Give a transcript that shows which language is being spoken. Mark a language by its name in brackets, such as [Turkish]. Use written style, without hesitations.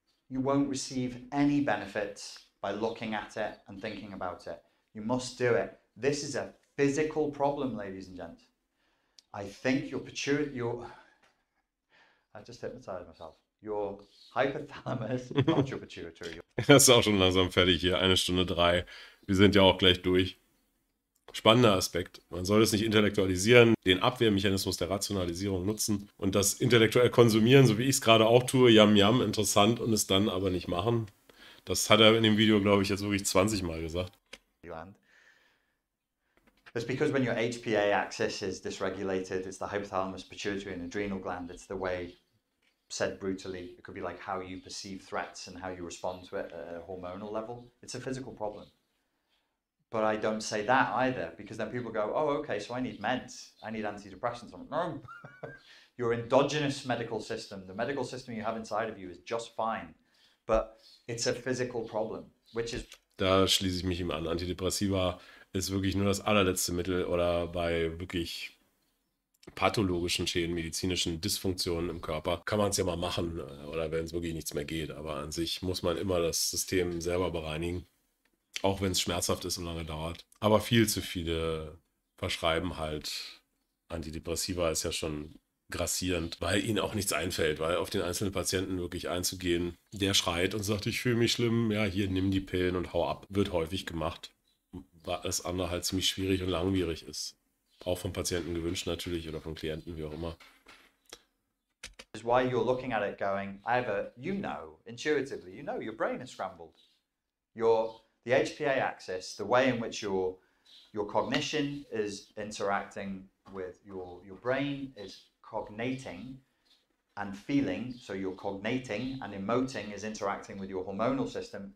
[English] You won't receive any benefits by looking at it and thinking about it. You must do it. This is a physical problem, ladies and gents. I think your pituitary, I just hypnotized myself. Your hypothalamus, not your pituitary. [German] Das ist auch schon langsam fertig hier, 1:03. Wir sind ja auch gleich durch. Spannender Aspekt. Man soll es nicht intellektualisieren, den Abwehrmechanismus der Rationalisierung nutzen und das intellektuell konsumieren, so wie ich es gerade auch tue, yam yam, interessant, und es dann aber nicht machen. Das hat er in dem Video, glaube ich, jetzt wirklich 20 Mal gesagt. [English] It's because when your HPA axis is dysregulated, it's the hypothalamus, pituitary, and adrenal gland. It's the way, said brutally, it could be like how you perceive threats and how you respond to it at a hormonal level. It's a physical problem. But I don't say that either, because then people go, oh, okay, so I need meds. I need antidepressants. I'm like, no. Your endogenous medical system, the medical system you have inside of you is just fine. But it's a physical problem, which is... [German] Da schließe ich mich ihm an. Antidepressiva ist wirklich nur das allerletzte Mittel, oder bei wirklich pathologischen Schäden, medizinischen Dysfunktionen im Körper kann man es ja mal machen, oder wenn es wirklich nichts mehr geht. Aber an sich muss man immer das System selber bereinigen, auch wenn es schmerzhaft ist und lange dauert. Aber viel zu viele verschreiben halt Antidepressiva, ist ja schon grassierend, weil ihnen auch nichts einfällt, weil auf den einzelnen Patienten wirklich einzugehen, der schreit und sagt, ich fühle mich schlimm, ja, hier, nimm die Pillen und hau ab, wird häufig gemacht, weil das andere halt ziemlich schwierig und langwierig ist. Auch vom Patienten gewünscht natürlich oder von Klienten, wie auch immer. [English] Is why you're looking at it going, either you know, intuitively, you know your brain is scrambled. The HPA axis, the way in which your cognition is interacting with your brain is cognating and feeling, so your cognating and emoting is interacting with your hormonal system.